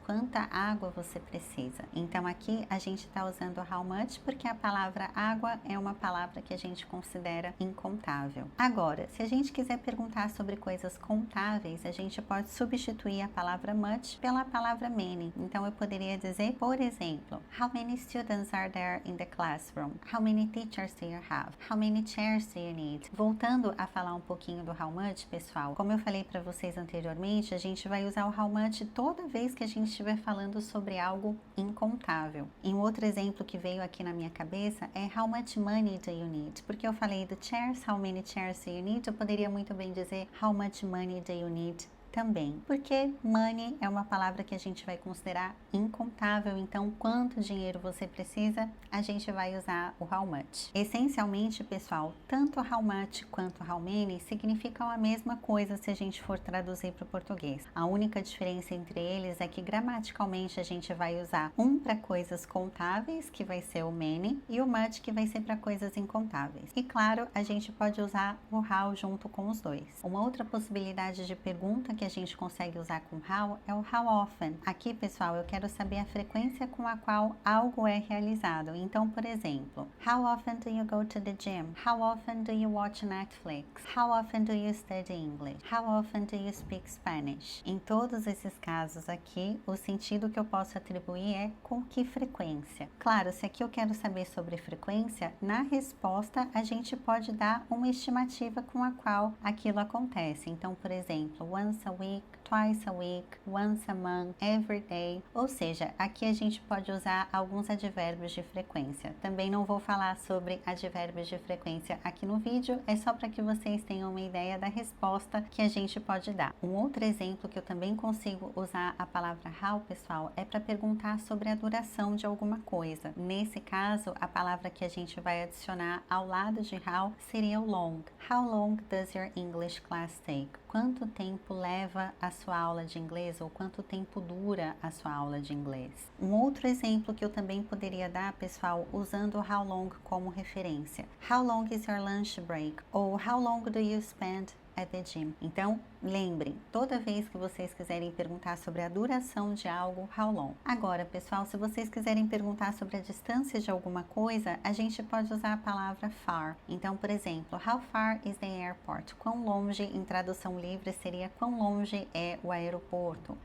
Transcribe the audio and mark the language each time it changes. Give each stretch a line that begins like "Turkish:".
Portuguese: Quanta água você precisa? Então aqui a gente está usando how much porque a palavra água é uma palavra que a gente considera incontável. Agora, se a gente quiser perguntar sobre coisas contáveis, a gente pode substituir a palavra much pela palavra many. Então eu poderia dizer, por exemplo,
English: how many students are there in the classroom? How many teachers do you have? How many chairs do you need?
Portuguese: Voltando a falar um pouquinho do how much, pessoal, como eu falei para vocês anteriormente, a gente vai usar o how much toda vez que a gente estiver falando sobre algo incontável. E um outro exemplo que veio aqui na minha cabeça é
English: how much money do you need?
Portuguese: Porque eu falei do chairs,
English: how many chairs do you need?
Portuguese: Eu poderia muito bem dizer
English: how much money do you need?
Portuguese: Também, porque money é uma palavra que a gente vai considerar incontável, então quanto dinheiro você precisa, a gente vai usar o how much. Essencialmente, pessoal, tanto how much quanto how many significam a mesma coisa se a gente for traduzir para o português. A única diferença entre eles é que gramaticalmente a gente vai usar um para coisas contáveis, que vai ser o many, e o much, que vai ser para coisas incontáveis. E claro, a gente pode usar o how junto com os dois. Uma outra possibilidade de pergunta que a gente consegue usar com how é o how often. Aqui, pessoal, eu quero saber a frequência com a qual algo é realizado. Então, por exemplo,
English: how often do you go to the gym? How often do you watch Netflix? How often do you study English? How often do you speak Spanish?
Portuguese: Em todos esses casos aqui, o sentido que eu posso atribuir é com que frequência. Claro, se aqui eu quero saber sobre frequência, na resposta a gente pode dar uma estimativa com a qual aquilo acontece. Então, por exemplo,
English: once a week, twice a week, once a month, every day.
Portuguese: Ou seja, aqui a gente pode usar alguns advérbios de frequência. Também não vou falar sobre advérbios de frequência aqui no vídeo, é só para que vocês tenham uma ideia da resposta que a gente pode dar. Um outro exemplo que eu também consigo usar a palavra how, pessoal, é para perguntar sobre a duração de alguma coisa. Nesse caso, a palavra que a gente vai adicionar ao lado de how seria o long.
English: How long does your English class take?
Portuguese: Quanto tempo leva a sua aula de inglês ou quanto tempo dura a sua aula de inglês? Um outro exemplo que eu também poderia dar, pessoal, usando o how long como referência.
English: How long is your lunch break? Ou how long do you spend at the gym?
Portuguese: Então, lembrem, toda vez que vocês quiserem perguntar sobre a duração de algo, how long. Agora, pessoal, se vocês quiserem perguntar sobre a distância de alguma coisa, a gente pode usar a palavra far. Então, por exemplo,
English: how far is the airport?
Portuguese: Quão longe, em tradução livre, seria quão longe é o aeroporto.